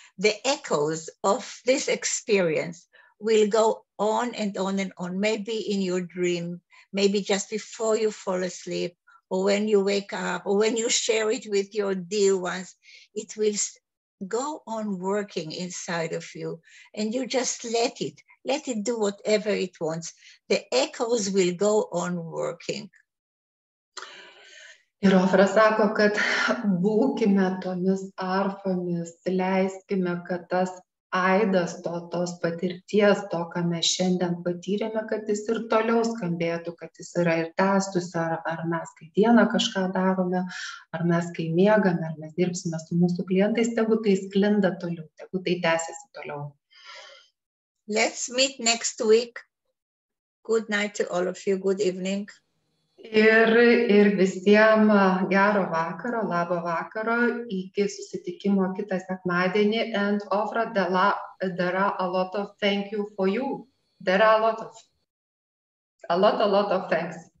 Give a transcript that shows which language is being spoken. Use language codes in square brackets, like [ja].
[en] The echoes of this experience will go on and on and on, maybe in your dream, maybe just before you fall asleep, or when you wake up, or when you share it with your dear ones. It will go on working inside of you, and you just let it do whatever it wants. The echoes will go on working. [lt] Ir Ofra sako, kad būkime tomis arfomis, leiskime, kad tas aidas tos patirties, to, ką mes šiandien patyrėme, kad jis ir toliau skambėtų, kad jis yra ir tęstųsi, ar mes kai dieną kažką darome, ar mes kai miegame, ar mes dirbsime su mūsų klientais, tegu tai sklinda toliau, tegu tai tęsiasi toliau. [en] Let's meet next week. Good night to all of you. Good evening. [lt] Ir visiems gero vakaro, labo vakaro, iki susitikimo kitą sekmadienį. [en] And Ofra, there are a lot of thank you for you. There are a lot of thanks.